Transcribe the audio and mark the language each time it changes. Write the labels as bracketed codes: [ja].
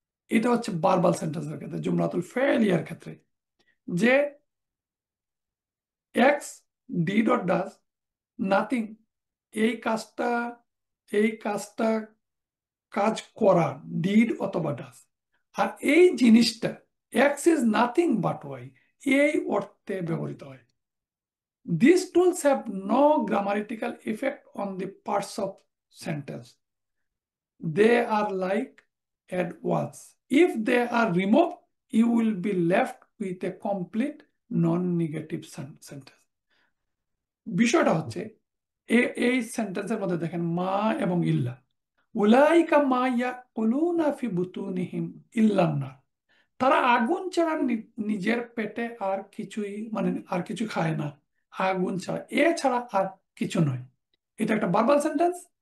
[bn] এটা হচ্ছে ভার্বাল সেন্টেন্সের ক্ষেত্রে, জুমলাতুল ফেলিয়ার ক্ষেত্রে, যে [en] X did or does nothing, [bn] এই কাজটা এই কাজটা কাজ করা, ডিড অথবা ডাজ, আর এই জিনিসটা [en] X is nothing but Y, [bn] এই অর্থে ব্যবহৃত হয়। [en] These tools have no grammatical effect on the parts of sentence. They are like adverbs. If they are removed, you will be left with a complete non-negative sentence. [bn] বিষয়টা হচ্ছে এই সেন্টেন্সের মধ্যে দেখেন মা এবং ইল্লা, [ar] উলাইকা মা ইয়াকুলুনা ফি বুতুনিহিম ইল্লান নার, [bn] তারা আগুন ছাড়া নিজের পেটে আর কিছুই, মানে আর কিছু খায় না, আগুন ছাড়া, এ ছাড়া আর কিছু নয়। এটা একটা ভার্বাল সেন্টেন্স।